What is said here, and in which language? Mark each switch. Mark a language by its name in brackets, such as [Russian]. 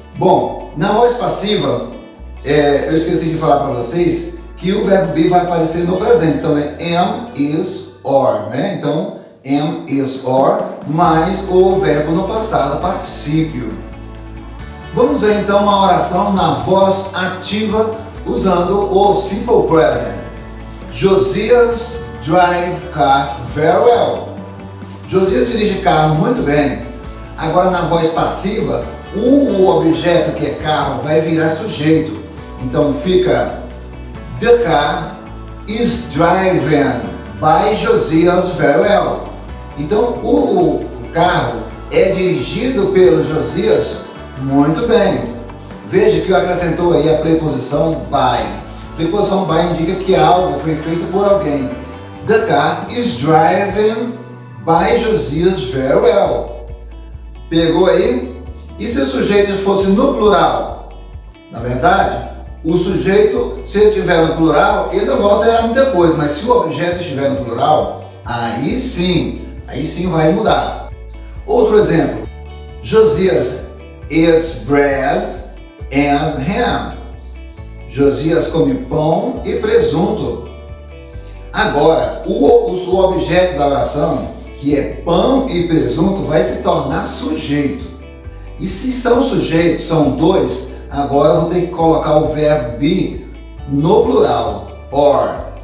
[Portuguese] Bom, na voz passiva, eu esqueci de falar para vocês que o verbo be vai aparecer no presente, então é am, is, or, né? Então, am, is, or, mais o verbo no passado particípio. Vamos ver então uma oração na voz ativa usando o simple present. [English] Josias drive car very well. [Portuguese] Josias dirige carro muito bem. Agora na voz passiva, o objeto que é carro vai virar sujeito. Então fica [English] the car is driven by Josias very well. [Portuguese] Então o carro é dirigido pelo Josias muito bem. Veja que acrescentou aí a preposição by. Preposição by indica que algo foi feito por alguém. [English] The car is driven by Josias very well. [Portuguese] Pegou aí? E se o sujeito fosse no plural? Na verdade, o sujeito, se ele estiver no plural, ele não vai alterar muita coisa. Mas se o objeto estiver no plural, aí sim vai mudar. Outro exemplo. [English] Josias eats bread and ham. [Portuguese] Josias come pão e presunto. Agora, o objeto da oração, que é pão e presunto, vai se tornar sujeito. E se são sujeitos, são dois, agora eu vou ter que colocar o verbo be no plural, or.